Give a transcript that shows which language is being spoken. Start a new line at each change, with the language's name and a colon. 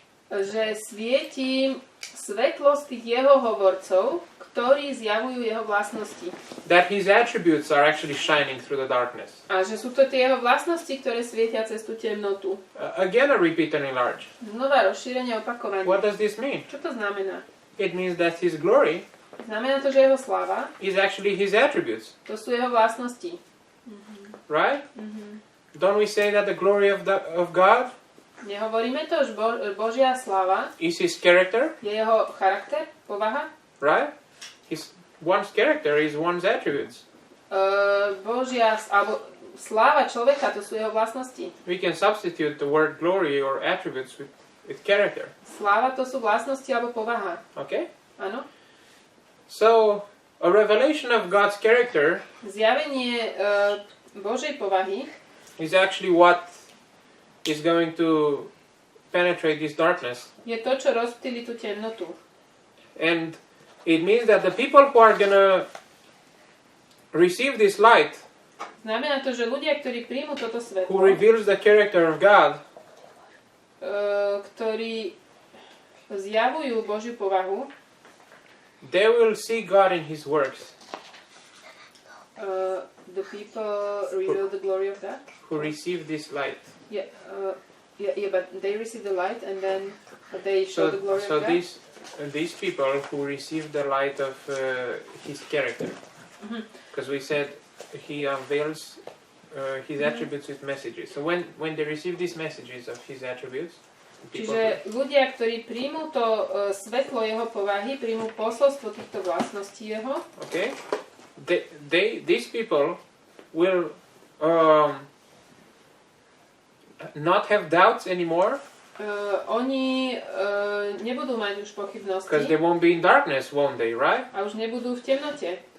Slovak: že svietí svetlo z tých jeho hovorcov, ktorí zjavujú jeho vlastnosti.
English: That His attributes are actually shining through the darkness.
Slovak: A že sú to tie jeho vlastnosti, ktoré svietia cez tú temnotu.
English: Again, a repeat and enlarge.
Slovak: Znova rozšírenie, opakovanie.
English: What does this mean?
Slovak: Čo to znamená?
English: It means that His glory
Slovak: Znamená to, že jeho sláva,
English: is actually His attributes,
Slovak: to sú jeho vlastnosti.
English: right? Don't we say that the glory of God
Slovak: Nehovoríme to, že Božia sláva
English: is His character,
Slovak: je jeho charakter, povaha?
English: right? One's character is one's attributes.
Slovak: Alebo sláva človeka, to sú jeho vlastnosti.
English: We can substitute the word glory or attributes with character.
Slovak: Sláva to sú vlastnosti alebo povaha.
English: Okay?
Slovak: Áno?
English: So, a revelation of God's character
Slovak: Zjavenie Božej povahy
English: is actually what is going to penetrate this darkness.
Slovak: je to, čo rozptýli tú temnotu.
English: And it means that the people who are going to receive this light,
Slovak: Znamená to, že ľudia, ktorí príjmu toto
English: who
Slovak: svetlo,
English: reveals the character of God,
Slovak: ktorí zjavujú Božiu povahu,
English: they will see God in His works. the people reveal the glory of God. Who receive this light. Yeah, but they receive the light and then they show the glory So of God. these people who receive the light of His character, because we said He unveils His attributes with messages. So when they receive these messages of His attributes,
Slovak: Čiže ľudia, ktorí príjmú to svetlo jeho povahy, príjmú posolstvo týchto vlastností jeho,
English: okay, these people will not have doubts anymore,
Slovak: oni nebudú mať už
English: because they
Slovak: pochybnosti
English: won't be in darkness, won't they, right?
Slovak: a už nebudú v temnote.